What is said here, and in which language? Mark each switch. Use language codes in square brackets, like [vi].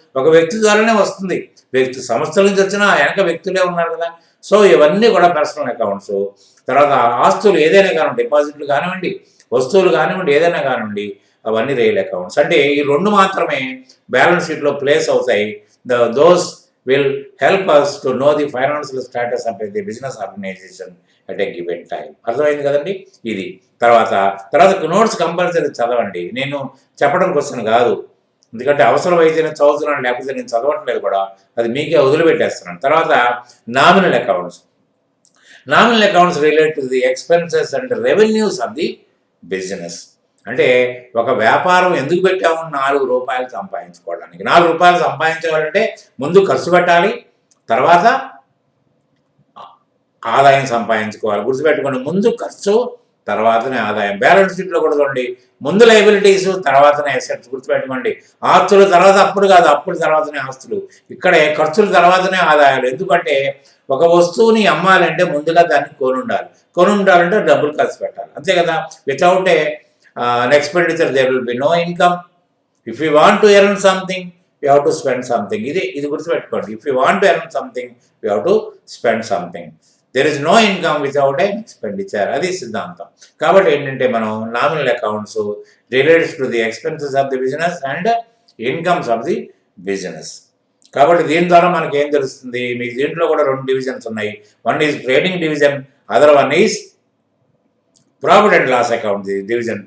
[te] ఒక వ్యక్తి ద్వారానే వస్తుంది. సంస్థల నుంచి వచ్చినా వెనక వ్యక్తులే ఉన్నారు కదా. సో ఇవన్నీ కూడా పర్సనల్ అకౌంట్స్. తర్వాత ఆస్తులు ఏదైనా కానివ్వండి, డిపాజిట్లు కానివ్వండి, వస్తువులు కానివ్వండి, ఏదైనా కానివ్వండి, అవన్నీ రియల్ అకౌంట్స్. అంటే ఈ రెండు మాత్రమే బ్యాలెన్స్ షీట్లో ప్లేస్ అవుతాయి. [en] Those will help us to know the financial status of the business organization at a given time. [te] అర్థమైంది కదండి. ఇది తర్వాత నోట్స్ కంపల్సరీ చదవండి. నేను చెప్పడం క్వశ్చన్ కాదు, ఎందుకంటే అవసరమైతేనే చదువుతున్నాను, లేకపోతే నేను చదవట్లేదు కూడా, అది మీకే వదిలిపెట్టేస్తున్నాను. తర్వాత [en] Nominal accounts. Nominal accounts relate to the expenses and revenues of the business. [te] అంటే ఒక వ్యాపారం ఎందుకు పెట్టాము? ₹4 సంపాదించుకోవడానికి. ₹4 సంపాదించాలంటే ముందు ఖర్చు పెట్టాలి, తర్వాత ఆదాయం సంపాదించుకోవాలి. గుర్తుపెట్టుకోండి, ముందు ఖర్చు తర్వాతనే ఆదాయం. బ్యాలెన్స్ షీట్లో కూడా చూడండి, ముందు లయబిలిటీస్ తర్వాతనే అసెట్స్. గుర్తుపెట్టుకోండి, ఆస్తులు తర్వాత అప్పుడు కాదు, అప్పుడు తర్వాతనే ఆస్తులు. ఇక్కడే ఖర్చుల తర్వాతనే ఆదాయాలు. ఎందుకంటే ఒక వస్తువుని అమ్మాలంటే ముందుగా దాన్ని కొని ఉండాలంటే డబ్బులు ఖర్చు పెట్టాలి, అంతే కదా. [en] Without an expenditure there will be no income. If you want to earn something, you have to spend something. [te] ఇది గుర్తుపెట్టుకోండి. [en] If you want to earn something, you have to spend something. There is no income without an expenditure. [te] అది సిద్ధాంతం. కాబట్టి ఏంటంటే మనం [en] Nominal accounts relates to the expenses of the business and incomes of the business. [te] కాబట్టి దీని ద్వారా మనకి ఏం తెలుస్తుంది? మీకు దీంట్లో కూడా 2 డివిజన్స్ ఉన్నాయి. [en] One is trading division, other one is profit and loss account division.